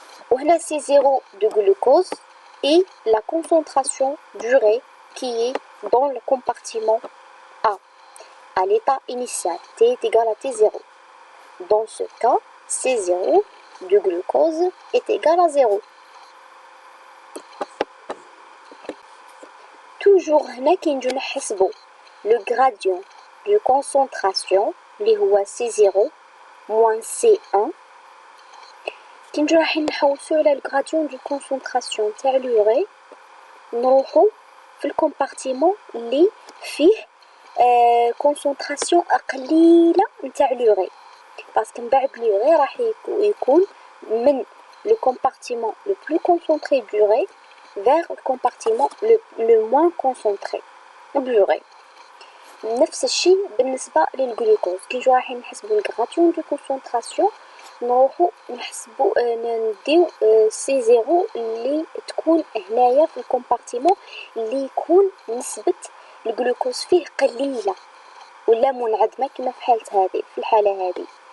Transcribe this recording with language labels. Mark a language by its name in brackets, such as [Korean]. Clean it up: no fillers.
[Arabic] وهنا [French] C0 de glucose et la concentration durée qui est dans le compartiment A. À l'état initial, T est égal à T0. Dans ce cas, C0 du glucose est égal à 0. Toujours [Arabic] هنا كي نجو نحسبو [French] le gradient de concentration [Arabic] اللي هو [French] C0 moins C1 [Arabic] كي نجو رايحين نحوسو على le gradient de concentration تاع l'urée نروحو في الكومبارتيمون اللي فيه كونسونطراسيون قليله نتاع l'urée باسكو من بعد l'urée راح يكون من [French] le compartiment le plus concentré d'urée vers le compartiment le moins concentré d'urée. [Arabic] نفس الشيء بالنسبة للجلوكوز. كي نجيو رايحين نحسبو الغراديون دو كونسونطراسيون نروحو نحسبو نديو سي زيرو اللي تكون هنايا في الكومبارتيمون اللي يكون نسبة الجلوكوز فيه قليلة ولا منعدمة كما في الحالة هذه.